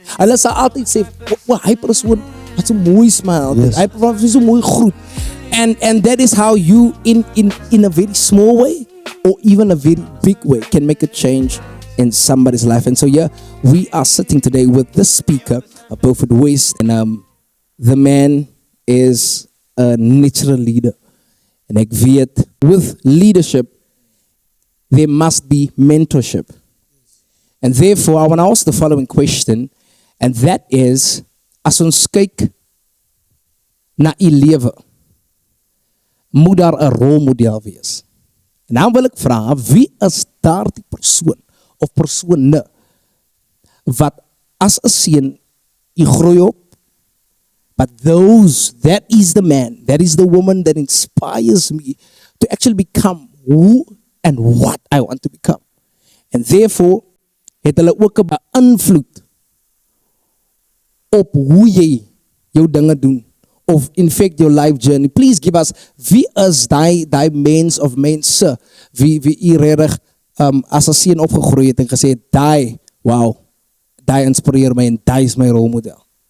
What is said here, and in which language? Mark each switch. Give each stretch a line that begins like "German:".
Afrikaans: Hulle sal altyd sê, hy persoon het so mooi smile, hy het so mooi groet.
English: And that is how you in a very small way or even a very big way can make a change in somebody's life. And so yeah, we are sitting today with this speaker, Beaufort West, and the man is a natural leader. And
Afrikaans: ek weet,
English: with leadership, there must be mentorship. And therefore, I want to ask the following question, and that is,
Afrikaans: as ons kyk na u lewe, moet daar 'n rolmodel wees. En dan wil ek vra, wie is daardie persoon of persone wat as 'n seun jy groei op,
English: but that is the man, that is the woman that inspires me to actually become who and what I want to become. And therefore,
Afrikaans: het hulle ook 'n invloed op hoe jy jou dinge doen, of
English: in fact your life journey. Please give us,
Afrikaans: wie is die mens of mense, wie u regtig as 'n seun opgegroei het en gesê het, wow, die inspireer my en die is my rolmodel.